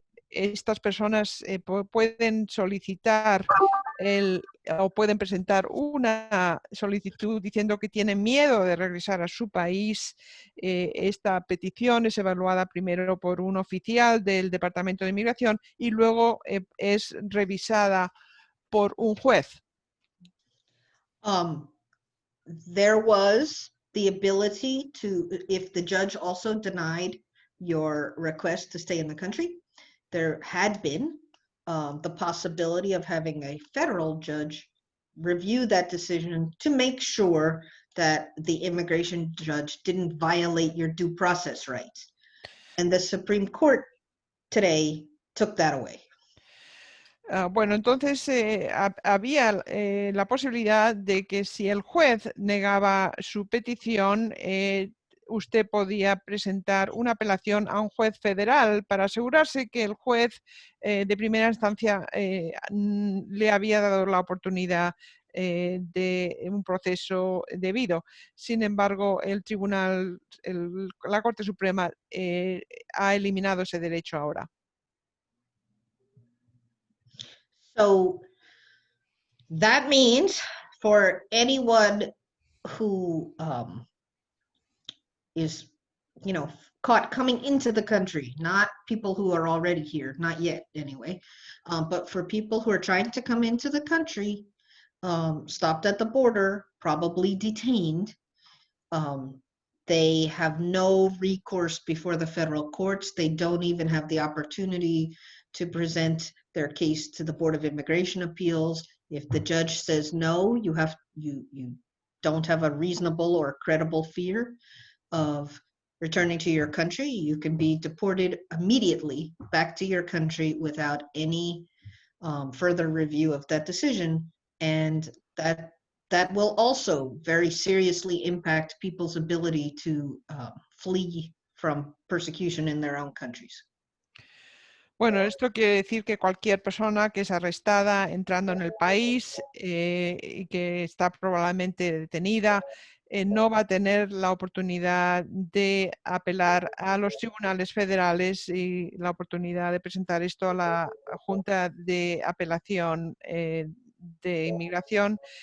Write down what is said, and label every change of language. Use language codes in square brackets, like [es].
[es] Estas personas pueden solicitar o pueden presentar una solicitud diciendo que tienen miedo de regresar a su país. Esta petición es evaluada primero por un oficial del Departamento de Inmigración y luego es revisada por un juez. [en] There was the ability to, if the judge also denied your request to stay in the country, there had been the possibility of having a federal judge review that decision to make sure that the immigration judge didn't violate your due process rights. And the Supreme Court today took that away. [es] Bueno, entonces había la posibilidad de que si el juez negaba su petición, usted podía presentar una apelación a un juez federal para asegurarse que el juez de primera instancia le había dado la oportunidad de un proceso debido. Sin embargo, el tribunal, la Corte Suprema ha eliminado ese derecho ahora. [en] So that means for anyone who is, caught coming into the country, not people who are already here, not yet anyway, but for people who are trying to come into the country, stopped at the border, probably detained, they have no recourse before the federal courts. They don't even have the opportunity to present their case to the Board of Immigration Appeals. If the judge says no, you don't have a reasonable or credible fear of returning to your country, you can be deported immediately back to your country without any further review of that decision. And that will also very seriously impact people's ability to flee from persecution in their own countries. [es] Bueno, esto quiere decir que cualquier persona que es arrestada entrando en el país y que está probablemente detenida no va a tener la oportunidad de apelar a los tribunales federales y la oportunidad de presentar esto a la Junta de Apelación de Inmigración